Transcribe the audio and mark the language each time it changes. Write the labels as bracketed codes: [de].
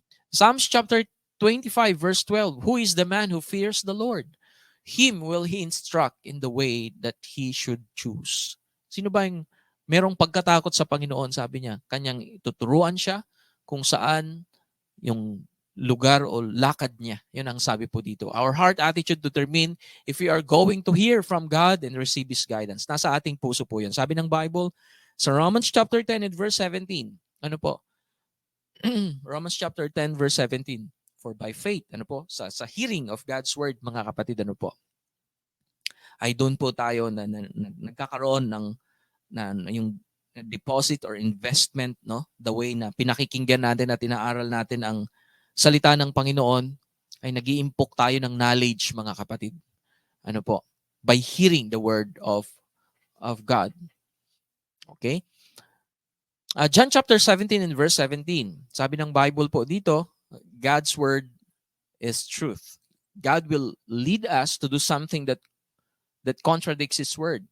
[en] Psalms chapter 25 verse 12, who is the man who fears the Lord? Him will he instruct in the way that he should choose. [tl] Sino ba yung merong pagkatakot sa Panginoon, sabi niya? Kanyang tuturuan siya kung saan yung lugar o lakad niya. Yun ang sabi po dito. [en] Our heart attitude determine if we are going to hear from God and receive His guidance. [tl] Nasa ating puso po yun. Sabi ng Bible, sa [en] Romans chapter 10 and verse 17, [tl] ano po? [en] Romans chapter 10 verse 17, for by faith, [tl] ano po? Sa [en] hearing of God's word, [tl] mga kapatid, ano po? Ay doon po tayo na nagkakaroon ng yung [en] deposit or investment, [tl] no? [en] The way [tl] na pinakikinggan natin at inaaral natin ang salita ng Panginoon ay nag-iimpok tayo ng knowledge, mga kapatid. Ano po? [en] By hearing the word of God. Okay? John chapter 17 and verse 17. [tl] Sabi ng Bible po dito, [en] God's word is truth. God will lead us to do something that contradicts His word.